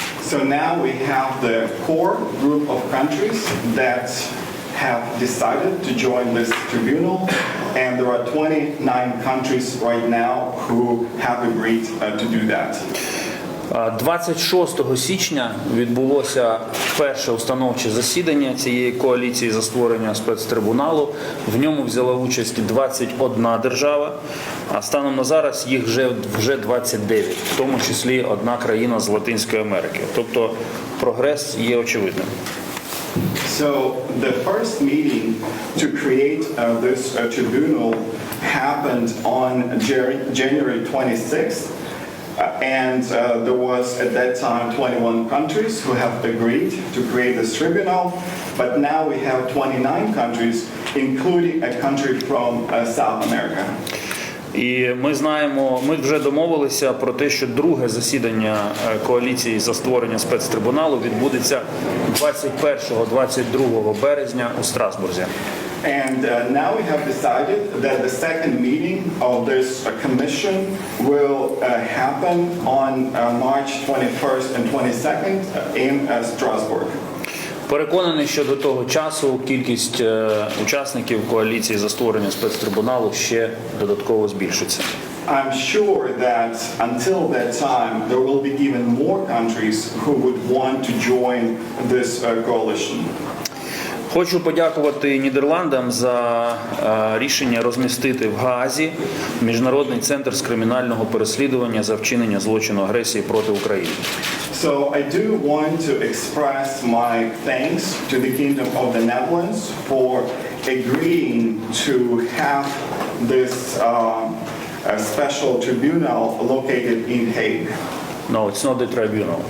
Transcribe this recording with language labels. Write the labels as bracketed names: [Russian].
[English] So now we have the core group of countries that have decided to join this tribunal, and there are 29 countries right now who have agreed to do that. [Ukrainian] 26 січня відбулося перше установче засідання цієї коаліції за створення спецтрибуналу. В ньому взяла участь 21 держава, а станом на зараз їх вже 29, в тому числі одна країна з Латинської Америки. Тобто прогрес є очевидним. [English] So the first meeting to create this tribunal happened on January 26th. And there was at that time 21 countries who have agreed to create this tribunal, but now we have 29 countries, including a country from South America. [Ukrainian] І ми вже домовилися про те, що друге засідання коаліції за створення спецтрибуналу відбудеться 21-22 березня у Страсбурзі. [English] And now we have decided that the second meeting of this commission will happen on March 21st and 22nd in Strasbourg. [Ukrainian] Переконаний, що до того часу кількість учасників коаліції за створення спецтрибуналу ще додатково збільшиться. [English] I'm sure that until that time there will be even more countries who would want to join this coalition. [Ukrainian] Хочу подякувати Нідерландам за рішення розмістити в Гаазі Міжнародний центр з кримінального переслідування за вчинення злочину агресії проти України. [English] So I do want to express my thanks to the Kingdom of the Netherlands for agreeing to have this special tribunal located in Hague. No, it's not the tribunal.